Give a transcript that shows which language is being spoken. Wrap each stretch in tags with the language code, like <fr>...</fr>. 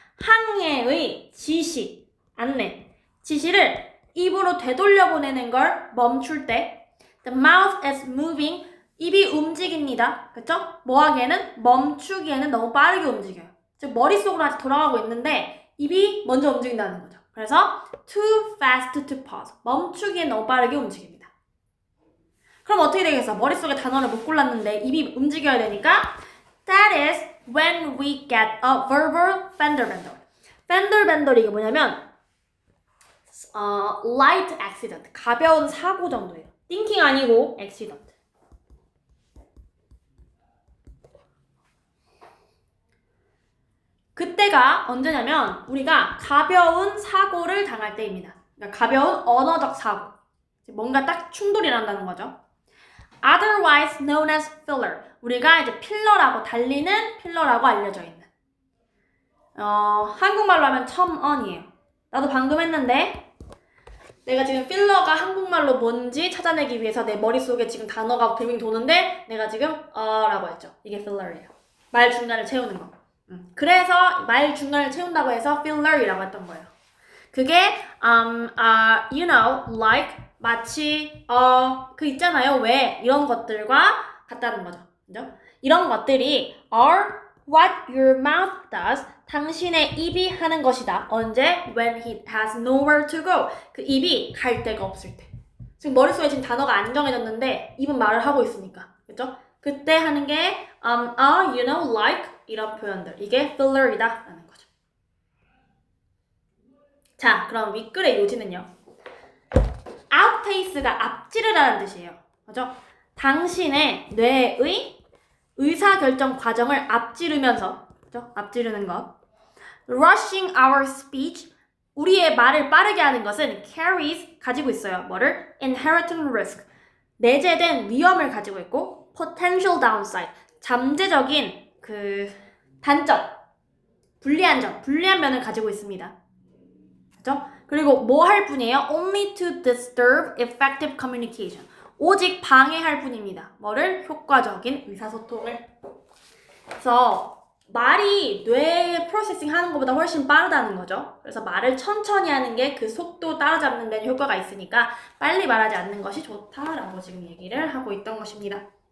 <ko>항해의 지시, 안내, 지시를 입으로 되돌려 보내는 걸 멈출 때</ko> <en>the mouth is moving,</en> <ko>입이 움직입니다. 그쵸? 뭐 하기에는? 멈추기에는 너무 빠르게 움직여요. 즉 머릿속으로 아직 돌아가고 있는데 입이 먼저 움직인다는 거죠. 그래서</ko> <en>too fast to pause.</en> <ko>멈추기엔 너무 빠르게 움직입니다. 그럼 어떻게 되겠어? 머릿속에 단어를 못 골랐는데 입이 움직여야 되니까</ko> <en>that is when we get a verbal fender bender. fender bender</en> <ko>이게 뭐냐면</ko> <en>light accident.</en> <ko>가벼운 사고 정도예요.</ko> <en>thinking</en> <ko>아니고</ko> <en>accident.</en> <ko>그때가 언제냐면 우리가 가벼운 사고를 당할 때입니다. 그러니까 가벼운 언어적 사고. 뭔가 딱 충돌이 난다는 거죠.</ko> <en>Otherwise known as filler.</en> <ko>우리가 이제 필러라고 달리는 필러라고 알려져 있는. 한국말로 하면 첨언이에요. 나도 방금 했는데 내가 지금 필러가 한국말로 뭔지 찾아내기 위해서 내 머릿속에 지금 단어가 빙빙 도는데 내가 지금 라고 했죠. 이게 필러예요. 말 중간을 채우는 거. 그래서 말 중간을 채운다고 해서 filler이라고 했던 거예요. 그게</ko> <en>you know, like,</en> <ko>마치 그 있잖아요. 왜 이런 것들과 같다는 거죠. 그죠? 이런 것들이</ko> <en>are what your mouth does.</en> <ko>당신의 입이 하는 것이다. 언제?</ko> <en>When it has nowhere to go.</en> <ko>그 입이 갈 데가 없을 때. 지금 머릿속에 지금 단어가 안 정해졌는데 입은 말을 하고 있으니까. 그죠? 그때 하는 게</ko> <en>you know, like</en> <ko>이런 표현들. 이게 filler이다 라는 거죠. 자, 그럼 윗글의 요지는요. outpace가 앞지르다는 뜻이에요. 그죠? 당신의 뇌의 의사결정 과정을 앞지르면서, 그죠? 앞지르는 것.</ko> <en>rushing our speech,</en> <ko>우리의 말을 빠르게 하는 것은 carries, 가지고 있어요. 뭐를?</ko> <en>inherent risk,</en> <ko>내재된 위험을 가지고 있고</ko> <en>potential downside,</en> <ko>잠재적인 그 단점, 불리한 점, 불리한 면을 가지고 있습니다. 그죠? 그리고 뭐 할 뿐이에요?</ko> <en>only to disturb effective communication.</en> <ko>오직 방해할 뿐입니다. 뭐를? 효과적인 의사소통을. 그래서 말이 뇌에 프로세싱 하는 것보다 훨씬 빠르다는 거죠. 그래서 말을 천천히 하는 게 그 속도 따라잡는 데는 효과가 있으니까 빨리 말하지 않는 것이 좋다라고 지금 얘기를 하고 있던 것입니다.</ko>